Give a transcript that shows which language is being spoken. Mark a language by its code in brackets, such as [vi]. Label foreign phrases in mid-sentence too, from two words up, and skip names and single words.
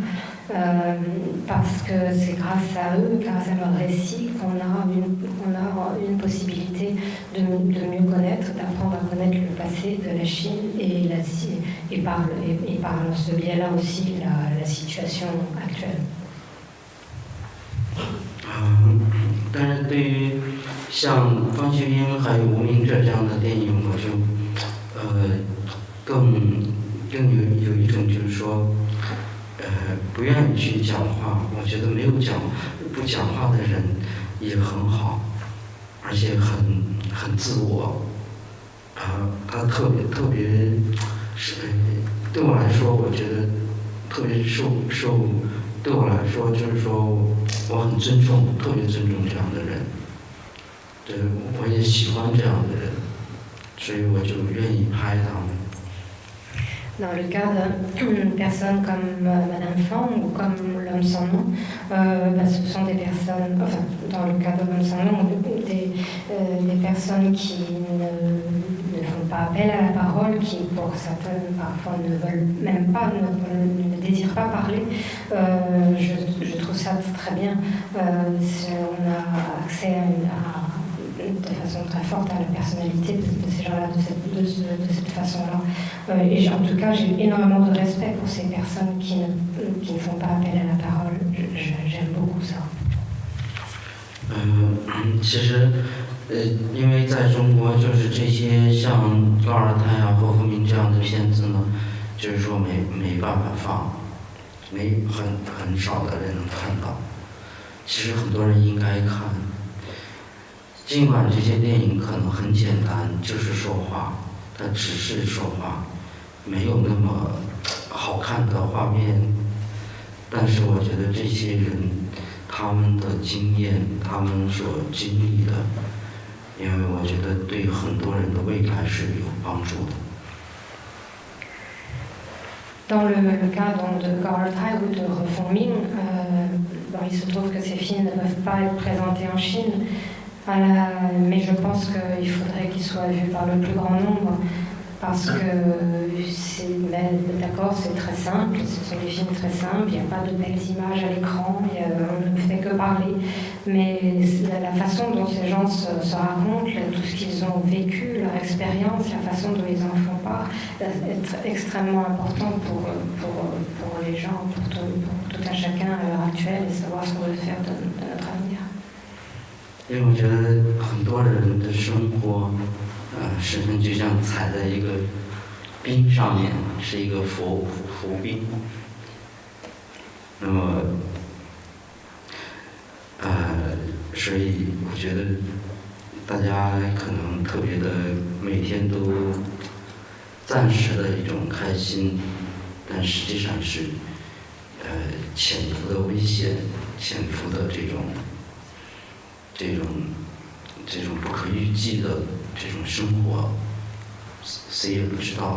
[fr] Parce que c'est grâce à eux, grâce à leur récit, qu'on a une possibilité de mieux connaître, d'apprendre à connaître le passé de la Chine et par ce biais-là aussi la situation actuelle. [zh] 但是对于像方秀英还有无名者这样的电影，我就更有一种就是说不愿意去讲话。我觉得不讲话的人也很好，而且很自我。他特别是对我来说，我觉得特别对我来说就是说我很尊重，特别尊重这样的人。对，我也喜欢这样的人，所以我就愿意拍他们。 [fr] Dans le cas de personnes comme Madame Fang ou comme l'homme sans nom, ce sont des personnes, enfin dans le cas de l'homme sans nom, des personnes qui ne font pas appel à la parole, qui pour certaines parfois ne veulent même pas, ne désirent pas parler. Je trouve ça très bien. On a accès de façon très forte à la personnalité de ces gens-là, de cette façon-là. Et en tout cas, j'ai énormément de respect pour ces personnes qui ne font pas appel à la parole. J'aime beaucoup ça. [zh] 其实，因为在中国，就是这些像高尔泰啊、侯福明这样的片子呢，就是说没办法放，很少的人能看到。其实很多人应该看。尽管这些电影可能很简单，就是说话，它只是说话，没有那么好看的画面，但是我觉得这些人他们的经验，他们所经历的，因为我觉得对很多人的未来是有帮助的。 [fr] Dans le cas donc, de Carl Thaï ou de Refong-Ming, il se trouve que ces films ne peuvent pas être présentés en Chine. Mais je pense qu'il faudrait qu'ils soient vus par le plus grand nombre parce que d'accord, c'est très simple, ce sont des films très simples, il n'y a pas de belles images à l'écran, on ne fait que parler, mais la façon dont ces gens se racontent, tout ce qu'ils ont vécu, leur expérience, la façon dont ils en font part, est extrêmement important pour les gens, pour tout un chacun à l'heure actuelle et savoir ce qu'on veut faire de notre avenir. [zh] 因为我觉得很多人的生活，实际上就像踩在一个冰上面，是一个浮冰。那么，所以我觉得大家可能特别的每天都暂时的一种开心，但实际上是潜伏的危险，潜伏的这种不可预计的这种生活，谁也不知道。